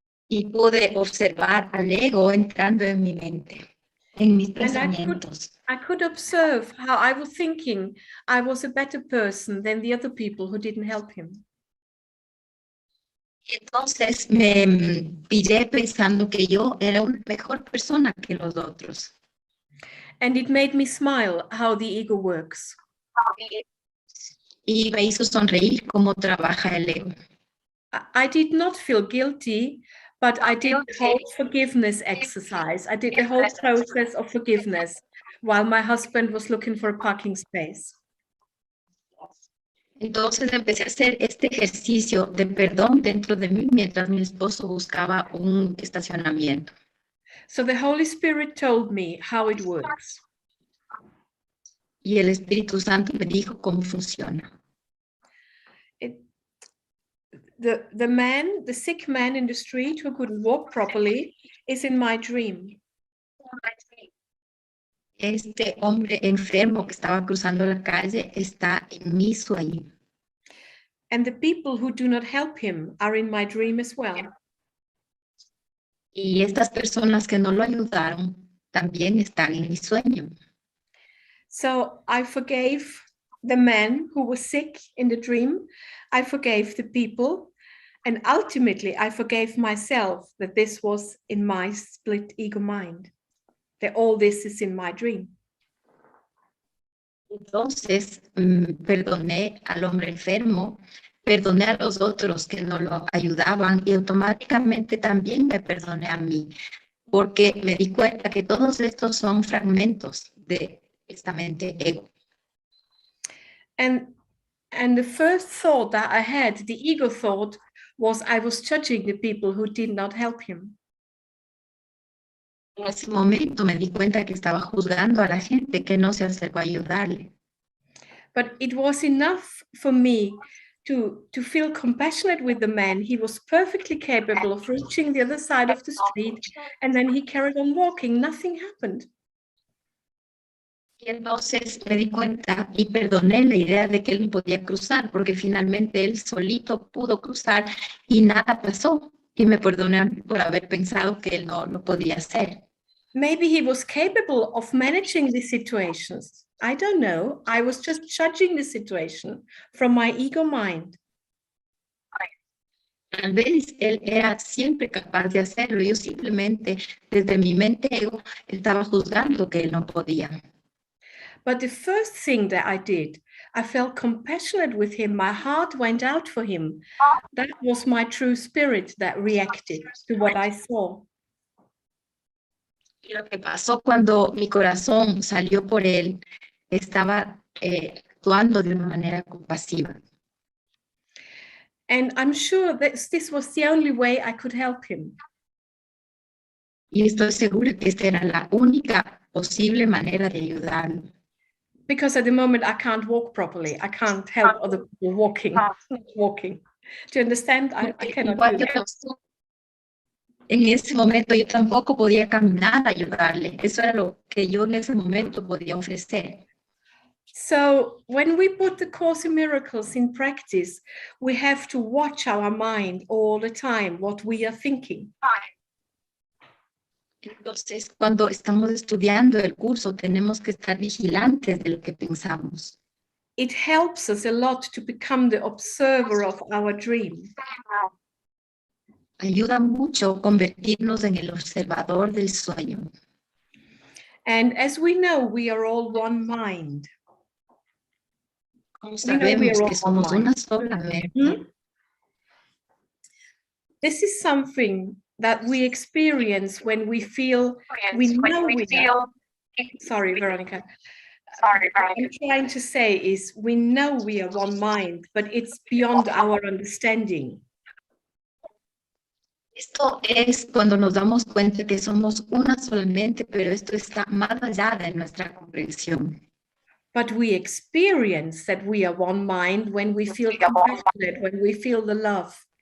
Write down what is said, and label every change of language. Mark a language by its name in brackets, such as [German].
[Spanish] Y pude observar al ego entrando en mi mente, en mis pensamientos. [English] I could observe how I was thinking I was a better person than the other people who didn't help him. [Spanish] Entonces me pillé pensando que yo era una mejor persona que los otros. [English] And it made me smile how the ego works. [Spanish] Y me hizo sonreír cómo trabaja el ego. [English] I did not feel guilty, but I did the whole forgiveness exercise. I did the whole process of forgiveness while my husband was looking for a parking space. [Spanish] Entonces empecé a hacer este ejercicio de perdón dentro de mí mientras mi esposo buscaba un estacionamiento. [English] So the Holy Spirit told me how it works. [Spanish] Y el Espíritu Santo me dijo cómo funciona. [English] The sick man in the street who couldn't walk properly is in my dream. [Spanish] Este hombre enfermo que estaba cruzando la calle está en mi sueño. [English] And the people who do not help him are in my dream as well. [Spanish] Y estas personas que no lo ayudaron también están en mi sueño. [English] So I forgave the man who was sick in the dream. I forgave the people. And ultimately, I forgave myself that this was in my split ego mind. That all this is in my dream. [Spanish] Entonces, perdoné al hombre enfermo, perdoné a los otros que no lo ayudaban y automáticamente también me perdoné a mí, porque me di cuenta que todos estos son fragmentos de esta mente ego. [English] And the first thought that I had, the ego thought, was I was judging the people who did not help him. [Spanish] En ese momento me di cuenta que estaba juzgando a la gente que no se acercó a ayudarle. [English] But it was enough for me to feel compassionate with the man. He was perfectly capable of reaching the other side of the street, and then he carried on walking. Nothing happened. [Spanish] Y entonces me di cuenta y perdoné la idea de que él no podía cruzar, porque finalmente él solito pudo cruzar y nada pasó. Y me perdonan por haber pensado que él no lo podía hacer. [English] Maybe he was capable of managing these situations. I don't know. I was just judging the situation from my ego mind. [Spanish] Tal vez él era siempre capaz de hacerlo. Yo simplemente, desde mi mente ego, estaba juzgando que él no podía. [English] But the first thing that I did, I felt compassionate with him. My heart went out for him. That was my true spirit that reacted to what I saw. [Spanish] Y lo que pasó cuando mi corazón salió por él, estaba actuando de una manera compasiva. [English] And I'm sure that this was the only way I could help him. [Spanish] Y estoy segura que esta era la única posible manera de ayudarlo. [English] Because at the moment I can't walk properly. I can't help other people walking. Do you understand? I cannot do that. [Spanish] En ese momento yo tampoco podía caminar a ayudarle. Eso era lo que yo en ese momento podía ofrecer. [English] So when we put the Course in Miracles in practice, we have to watch our mind all the time, what we are thinking. [Spanish] Entonces, cuando estamos estudiando el curso, tenemos que estar vigilantes de lo que pensamos. [English] It helps us a lot to become the observer of our dream. [Spanish] Ayuda mucho convertirnos en el observador del sueño. [English] And as we know, we are all one mind. [Spanish] Como sabemos que somos una sola mente. [English] This is something that we experience when we feel, we know we know. Sorry, Veronica. What I'm trying to say is we know we are one mind, but it's beyond our understanding. [Spanish] Esto es cuando nos damos cuenta que somos una solamente, pero esto está más allá de nuestra comprensión. [English] But we experience that we are one mind when we feel compassionate, when we feel the love.